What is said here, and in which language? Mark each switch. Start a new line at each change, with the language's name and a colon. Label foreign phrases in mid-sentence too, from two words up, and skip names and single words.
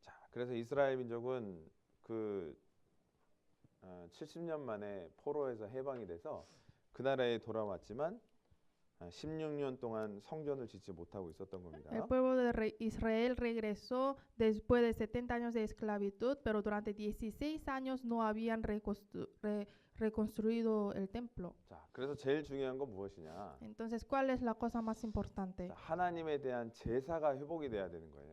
Korean: 그래서 이스라엘 민족은 그 70년 만에 포로에서 해방이 돼서 그 나라에 돌아왔지만 16년 동안 성전을 짓지 못하고 있었던 겁니다.
Spanish: El pueblo de Israel regresó después de 70 años de esclavitud, pero durante 16 años no habían reconstruido el templo.
Korean: 자, 그래서 제일 중요한 건 무엇이냐?
Spanish: Entonces, ¿cuál es la cosa más importante?
Korean: 자, 하나님에 대한 제사가 회복이 돼야 되는 거예요.